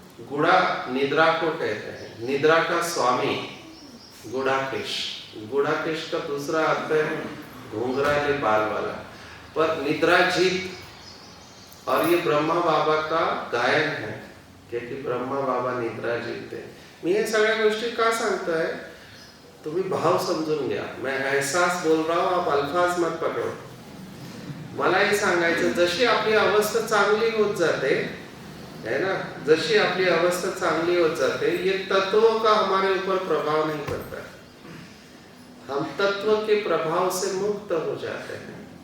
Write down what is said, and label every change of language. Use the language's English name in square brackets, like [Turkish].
[Hindi] गुड़ा निद्रा को कहते हैं, निद्रा का स्वामी गुड़ाकेश। गुड़ाकेश का दूसरा अर्थ है घुंघराले बाल वाला, पर निद्राजीत। और ये ब्रह्मा बाबा का गायन है, क्योंकि ब्रह्मा बाबा निद्राजीत है। [Marathi] मी हे सगळ्या गोष्टी का सांगतोय, तुम्ही भाव समजून घ्या। [Hindi] मैं एहसास बोल रहा हूं, आप अल्फाज मत पकड़ो। [Marathi] मला हे सांगायचं, जशी आपली अवस्था चांगली होत जाते है ना, जशी आपली अवस्था चांगली होत जाते, [Hindi] ये तत्वों का हमारे ऊपर प्रभाव नहीं पड़ता, हम तत्व के प्रभाव से मुक्त हो जाते हैं।